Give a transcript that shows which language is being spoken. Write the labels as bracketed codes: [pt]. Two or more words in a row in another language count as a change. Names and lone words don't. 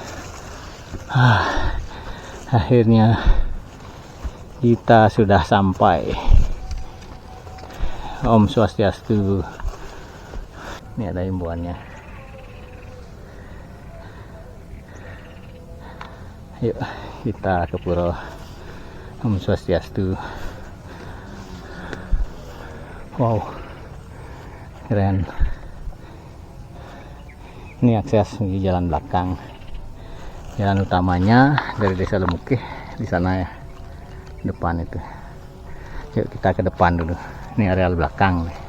[id] Akhirnya kita sudah sampai. [sa] Om Swastiastu. [id] Ini ada himbauannya. Yuk kita ke pura. [sa] Om Swastiastu. [id] Wow, keren. Ini akses di jalan belakang. Jalan utamanya dari Desa Lemukih di sana ya, depan itu. Yuk kita ke depan dulu. Ini areal belakang.